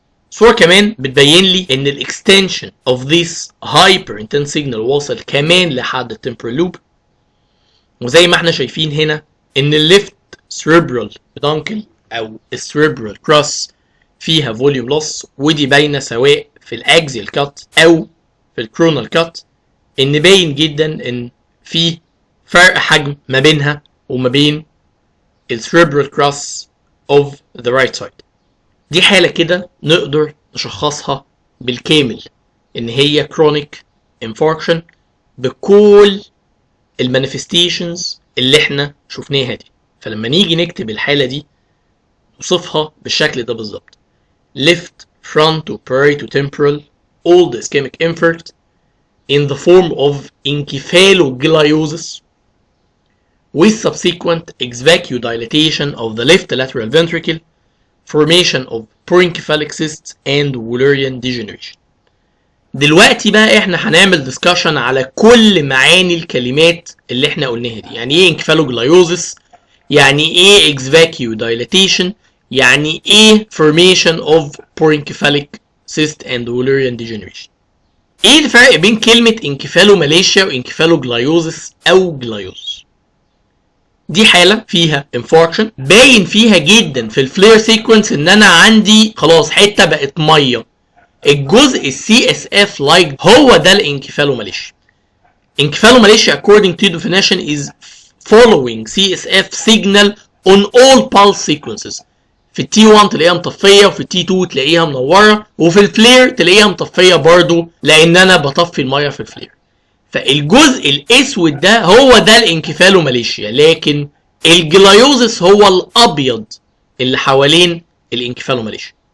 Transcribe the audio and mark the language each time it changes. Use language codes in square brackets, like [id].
[ar] الصورة كمان بتبين لي ان الاكستنشن [en] of this hyper intense signal [ar] واصل كمان لحد التمبرال لوب، وزي ما احنا شايفين هنا ان الليفت cerebral peduncle او الcerebral cross فيها volume loss، ودي باينه سواء في الاكزيال كات او في الكرونال كات، ان باين جدا ان في فرق حجم ما بينها وما بين الcerebral cross [en] of the right side. [ar] دي حاله كده نقدر نشخصها بالكامل ان هي chronic infarction بكل المانيفستيشنز اللي احنا شفناها دي. فلما نيجي نكتب الحالة دي نوصفها بالشكل ده بالظبط: [en] left frontoparietotemporal old ischemic infarct in the form of encephalogliosis with subsequent exvacuodilatation of the left lateral ventricle, formation of porencephalic cysts and Wallerian degeneration. [ar] دلوقتي بقى احنا هنعمل ديسكشن على كل معاني الكلمات اللي احنا قلناها دي. يعني ايه انكفالوجلايوزس، يعني ايه exvacuodilatation، يعني ايه [en] formation of porencephalic cyst and Wallerian degeneration. [ar] ايه الفرق بين كلمة انكفالوماليشيا وانكفالوجلايوزس او جلايوزس؟ دي حالة فيها infarction باين فيها جدا في الفلير سيكونس ان انا عندي خلاص حتة بقت مية، الجزء السي اس اف لايك هو ده الانكفالوماليشيا. [en] Encephalomalacia according to definition is following CSF signal on all pulse sequences. [ar] في التي 1 تلاقيها مطفيه، وفي التي 2 تلاقيها منوره، وفي الفلير تلاقيها مطفيه برضو لان انا بطفي الميه في الفلير. فالجزء الاسود ده هو ده الانكفالوماليشيا، لكن الجلايوزس هو الابيض اللي حوالين الانكفالوماليشيا.